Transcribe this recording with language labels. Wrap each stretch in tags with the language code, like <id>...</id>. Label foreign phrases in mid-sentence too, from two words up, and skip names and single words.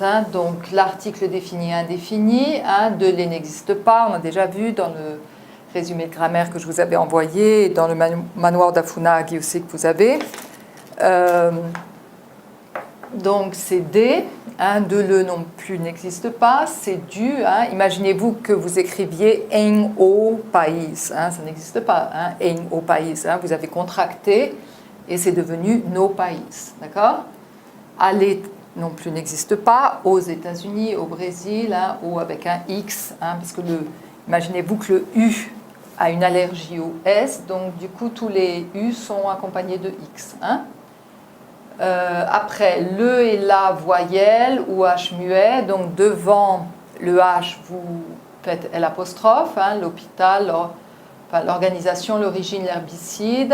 <fr>Hein, donc, l'article défini indéfini, hein, de les n'existe pas, on a déjà vu dans le résumé de grammaire que je vous avais envoyé, et dans le manoir d'Afunagi aussi que vous avez. Donc, c'est D. Hein, de le non plus n'existe pas, c'est du. Hein, imaginez-vous que vous écriviez</fr> <pt>em o país,</pt> <fr>hein, ça n'existe pas, hein,</fr> <pt>em o país,</pt> <fr>hein, vous avez contracté et c'est devenu</fr> <pt>no país,</pt> <fr>d'accord. Aller non plus n'existe pas, aux États-Unis, au Brésil, hein, ou avec un X, hein, parce que imaginez-vous que le U a une allergie au S, donc du coup tous les U sont accompagnés de X. Hein. Après, le et la voyelle ou H muet, donc devant le H, vous faites L', hein, l'hôpital, l'organisation, l'origine, l'herbicide.</fr>